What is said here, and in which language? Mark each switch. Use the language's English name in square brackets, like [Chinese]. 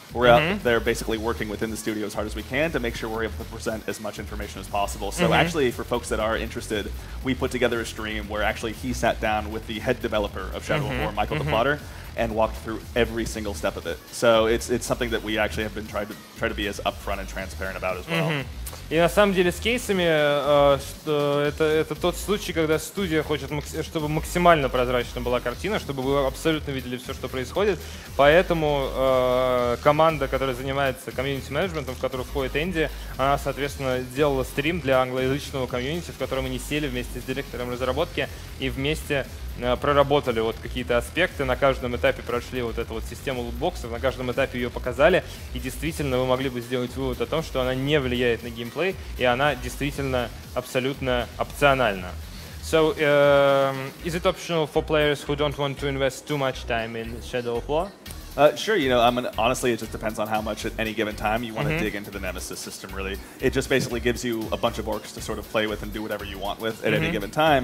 [English] We're out there basically working within the studio as hard as we can to make sure we're able to present as much information as possible. So actually, for folks that are interested, we put together a stream where actually he sat down with the head developer of Shadow of War, Michael DePlotter, and walked through every single step of it. So it's something that we actually have been try to be as upfront and transparent about as well. [Russian] И на самом деле с кейсами это тот случай, когда студия хочет, чтобы максимально прозрачна была картина, чтобы вы абсолютно видели все, что происходит. Поэтому команда, которая занимается комьюнити-менеджментом, в которую входит Энди, она, соответственно, сделала стрим для англоязычного комьюнити, в котором они сели вместе с директором разработки и вместе проработали вот какие-то аспекты, на каждом этапе прошли вот эту вот систему лутбоксов, на каждом этапе ее показали, и действительно вы могли бы сделать вывод о том, что она не влияет на геймплей, и она действительно абсолютно опциональна. [English] So, is it optional for players who don't want to invest too much time in Shadow of War? Sure, you know, honestly, it just depends on how much at any given time you want to dig into the Nemesis system, really. It just basically gives you a bunch of orcs to sort of play with and do whatever you want with at any given time.